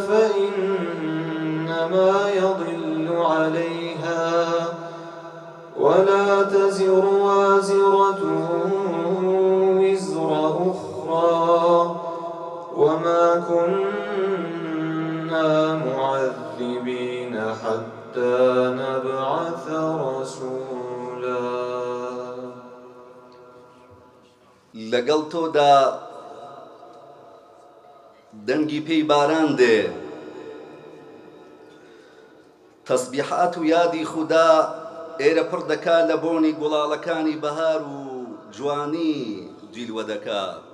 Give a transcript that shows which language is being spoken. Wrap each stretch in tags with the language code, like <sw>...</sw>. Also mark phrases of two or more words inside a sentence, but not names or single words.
<ar>فإنما يضل عليها ولا تزر وازرة وزر أخرى وما كنا معذبين حتى نبعث رسولا.</ar> <ckb>لەگەڵ تۆدا دەنگی پێی باران دێ، تەسبیحات و یادی خودا ئێرە پڕ دەکا لە بۆنی گوڵاڵەکانی بەهار و جوانی جیلوە دەکا.</ckb>